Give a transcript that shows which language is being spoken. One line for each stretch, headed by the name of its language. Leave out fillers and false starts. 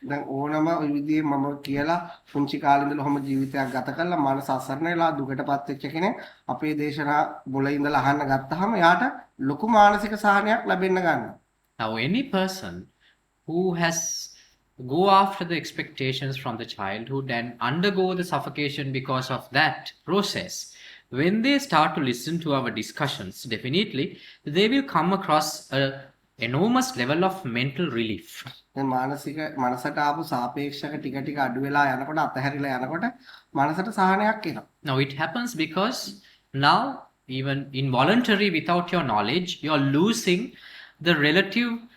Sinhala: දැන් ඕනම විදිහේ මම කියලා පුංචි කාලේ ඉඳලා ඔහම ජීවිතයක් ගත කරලා මානස අසරණ වෙලා දුකටපත් වෙච්ච කෙනෙක් අපේ දේශනා බොල ඉඳලා අහන්න ගත්තාම යාට ලොකු මානසික සහනයක් ලැබෙන්න ගන්නවා.
English: Now, any person who has go after the expectations from the childhood and undergo the suffocation because of that process, when they start to listen to our discussions, definitely they will come across an enormous level of mental relief.
Sinhala: දැන් මානසික මනසට ආපු සාපේක්ෂක ටික ටික අඩු වෙලා යනකොට අතහැරිලා යනකොට මනසට සහනයක් එනවා.
English: Now, it happens because now, even involuntary, without your knowledge, you are losing the relative